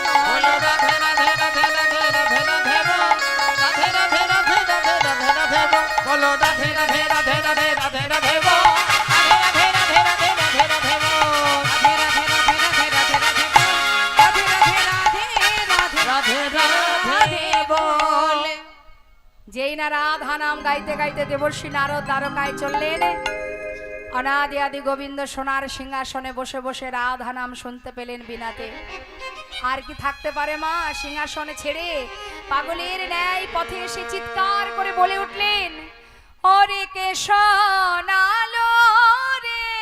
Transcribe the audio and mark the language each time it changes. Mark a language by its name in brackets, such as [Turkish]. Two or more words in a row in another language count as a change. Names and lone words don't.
[Hindi] बोलो राधे राधे राधे राधे राधे राधे बो, राधे राधे राधे राधे राधे राधे बो, बोलो राधे राधे राधे राधे राधे राधे बो, राधे राधे राधे राधे राधे बो, राधे राधे राधे राधे राधे राधे बो, राधे राधे राधे राधे राधे बोल। [Bangla] যেই না রাধা নাম গাইতে গাইতে দেবর্ষী নারদ দ্বারকায় চললেন, অনাদি আদি গোবিন্দ সোনার সিংহাসনে বসে বসে রাধা নাম শুনতে পেলেন বিনাতে। আর কি থাকতে পারে মা, সিংহাসনে ছেড়ে পাগলের ন্যায় পথে এসে চিৎকার করে বলে উঠলেন, ওরে কে শোনালো রে